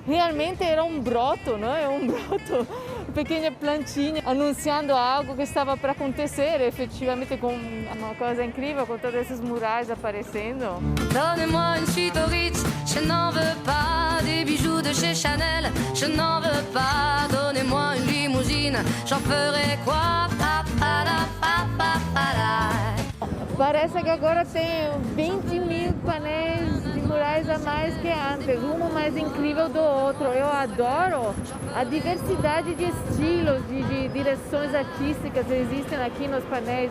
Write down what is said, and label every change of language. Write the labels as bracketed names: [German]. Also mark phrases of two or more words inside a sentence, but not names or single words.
[Portuguese] Realmente era um broto, né, uma pequena plantinha anunciando algo que estava para acontecer, efetivamente com uma coisa incrível, com todos esses murais aparecendo. [French] Donnez-moi une suite au Ritz, je n'en veux pas. Des bijoux de chez Chanel, je n'en veux pas. Donnez-moi une limousine, j'en ferai quoi? Pa, pa, da, pa, pa, pa, da. [Portuguese] Parece que agora tem 20 mil painéis de murais a mais que antes, um mais incrível do outro. Eu adoro a diversidade de estilos, de direções artísticas que existem aqui nos painéis.